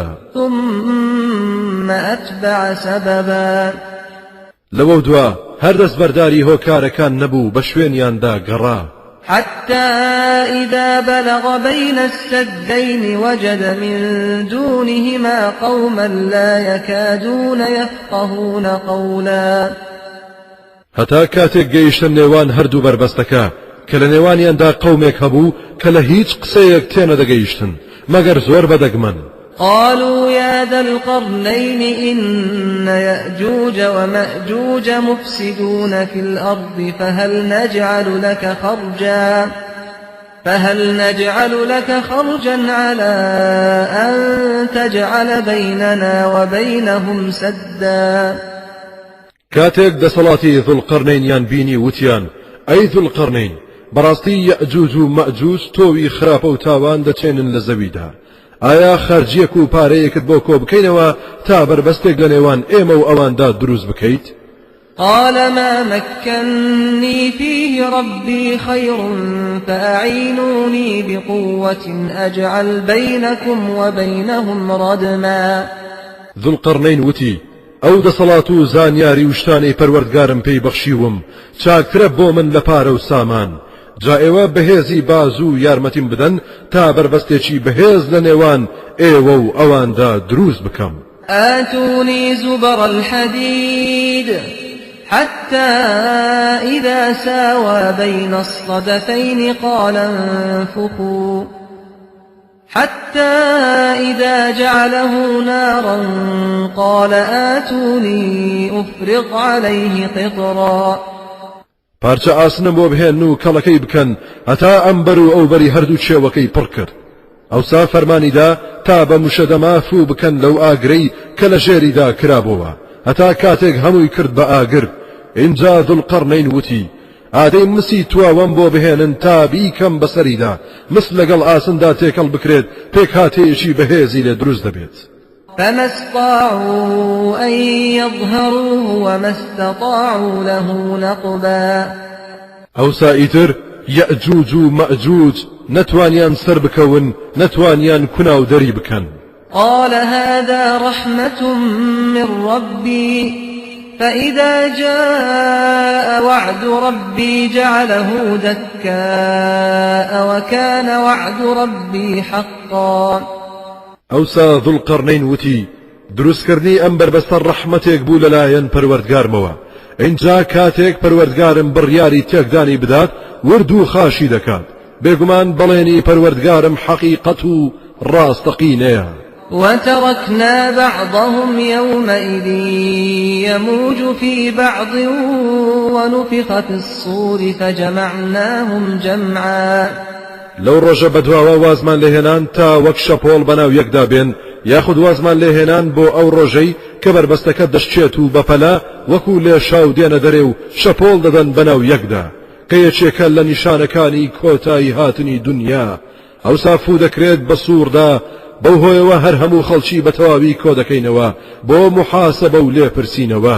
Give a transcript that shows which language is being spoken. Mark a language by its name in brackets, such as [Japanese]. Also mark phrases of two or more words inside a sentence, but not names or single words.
[Arabic] ثم أتبع سببا. [Central Kurdish] لەوە دوا هەر دەستبەرداری هۆکارەکان نەبوو بە شوێنیاندا گەڕا. [Arabic] حتى إذا بلغ بين السدين وجد من دونهما قوما لا يكادون يفقهون قولا. [Central Kurdish] هەتا کاتێک گەیشتە نێوان هەردوو بربەستەکە کە لە نێوانیاندا قەومێک هەبوو کە لە هیچ قسەیەک تێنە دەگەیشتن مەگەر زۆر بەدەگمەن. [Arabic] قالوا يا ذا القرنين إن يأجوج ومأجوج مفسدون في الأرض فهل نجعل لك خرجا على أن تجعل بيننا وبينهم سدا. [Central Kurdish] كاتێک دەسەڵاتی ذوالقەرنەینیان بینی وتیان ئەی ذوالقەرنەین بەڕاستی یەئجوج و مەئجوج تۆوی خراپە و تاوان دەچێنن لە زەویدا ئایا خەرجیەک و پارەیەکت بۆ کۆ بکەینەوە تا بربەستێک لە نێوان ئێمە و ئەواندا دروست بکەیت؟ [Arabic] قال ما مكنني فيه ربي خير فأعينوني بقوة أجعل بينكم وبينهم ردما. [Central Kurdish] ذوالقەرنەین وتی ئەو دەسەڵات و زانیاری و شتانەی پەروەردگارم پێی بەخشیوم چاکترە بۆ من لە پارە و سامان جا ئێوە بەهێزی باز و یارمەتیم بدەن تا بربەستێکی بەهێز لە نێوان ئێوە و ئەواندا دروست بکەم. [Arabic] آتوني زبر الحديد حتى إذا ساوى بين الصدفين قال انفخوا حتى إذا جعله نارا قال آتوني أفرغ عليه قطرا. [Central Kurdish] پارچە ئاسنم بۆ بهێن و کەڵەکەی بکەن هەتا ئەمبەر و ئەوبەری هەردوو چێوەکەی پڕ کرد ئەوسا فەرمانیدا تا بە موشەدەما فوو بکەن لەو ئاگرەی کە لە ژێریدا کرابەوە هەتا کاتێک هەمووی کرد بە ئاگر. اینجا ذوالقەرنەین وتی ئادەی مسی تواوەم بۆ بهێنن تا بیکەم بەسەریدا مس لەگەڵ ئاسندا تێکەڵ بکرێت پێک هاتەیەکی بەهێزی لێ دروست دەبێت. [Arabic] فما استطاعوا أن يظهروه وما استطاعوا له نقبا. [Central Kurdish] ئەوسا ئیتر یەئجوج و مەئجوج نەتوانیان سەر بکەون نەتوانیان کوناو دەری بکەن. [Arabic] قال هذا رحمة من ربي فإذا جاء وعد ربي جعله دكاء وكان وعد ربي حقا. [Central Kurdish] ئەوسا ذوالقەرنەین وتی دروستکردنی ئەم بربەستە ڕەحمەتێک بوو لەلایەن پەروەردگارمەوە اینجا کاتێک پەروەردگارم بڕیاری تێکدانی بدات ورد و خاشی دەکات بێگومان بەڵێنی پەروەردگارم حەقیقەت و ڕاستەقینەیە. [Arabic] وتركنا بعضهم يومئذ يموج في بعض ونفخ في الصور فجمعناهم جمعا. [Central Kurdish] لو ڕۆژە بەدواوە وازمان لێهێنان تا وەک شەپۆڵ بەناو یەکدا بێن یاخود وازمان لێهێنان بۆ ئەو ڕۆژەی کە بربەستەکە دەشتێت و بەپەلا وەکو لێ شاو دێنە دەرێ و شەپۆڵ دەدەن بەناو یەکدا کە یەکێکە لە نیشانەکانی کۆتایی هاتنی دنیا ئەوسا فوو دەکرێت بە سووردا بەو هۆیەوە هەر هەموو خەڵکی بە تەواوی کۆ دەکەینەوە بۆ محاسەبە و لێپرسینەوە.